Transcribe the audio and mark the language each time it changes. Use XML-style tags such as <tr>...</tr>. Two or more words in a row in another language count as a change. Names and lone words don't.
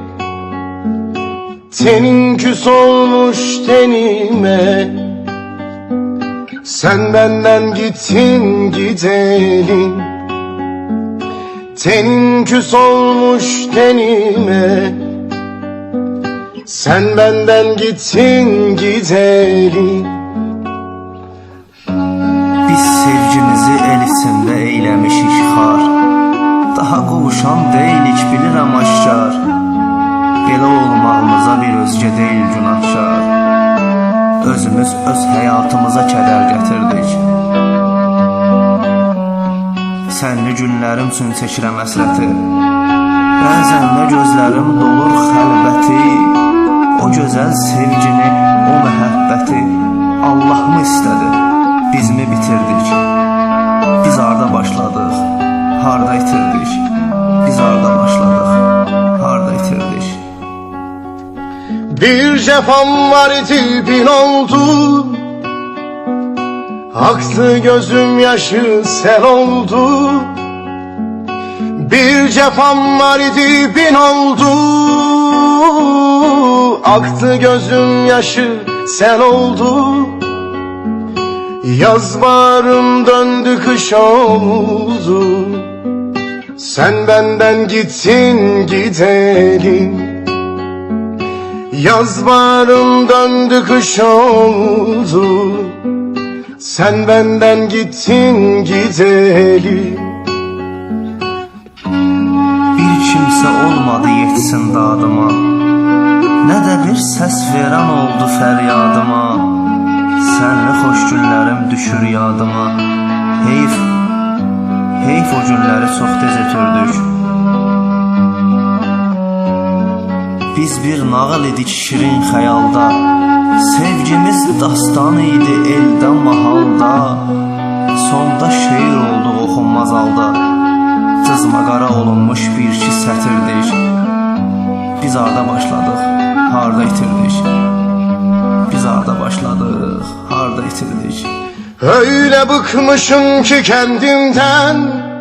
<tr>Tenin küs olmuş tenime, sen benden gittin gideli. Tenin küs olmuş tenime, sen benden gittin gideli.</tr> <az>Biz sevgimizi el içində eyləmişik xar. Daha qovuşan deyilik bilirəm aşkar. Belə olmağımıza bir özgə deyil günahkar. Özümüz öz həyatımıza kədər gətirdik. Sənli günlərim üçün çəkirəm əsrəti. Bəzən də gözlərim dolur xəlbəti. O gözəl sevgini, o məhəbbəti Allah mı istədi, biz mi bitirdik? Biz harda başladıq, harda itirdik? Biz harda başladıq, harda itirdik?</az> <tr>Bir cefam var idi bin oldu, aktı gözüm yaşı sel oldu. Bir cefam var idi bin oldu, aktı gözüm yaşı sel oldu. Yaz baharım döndü kış oldu, sen benden gittin gideli. Yaz baharım döndü kış oldu, sen benden gittin gideli.</tr> <az>Bir kimsə olmadı yetsin dadıma, nə də bir səs verən oldu fəryadıma. Sənli xoş günlərim düşür yadıma. Heyf o günləri çox tez ötürdük. Biz bir nağıl idik şirin xəyalda, sevgimiz dastan idi eldə mahalda. Sonda şeir oldu oxunmaz halda, cızmaqara olunmuş bir iki sətirdik. Biz harda başladıq, harda itirdik? Biz harda başladıq, harda itirdik?</az> <tr>Öyle bıkmışım ki kendimden,</tr>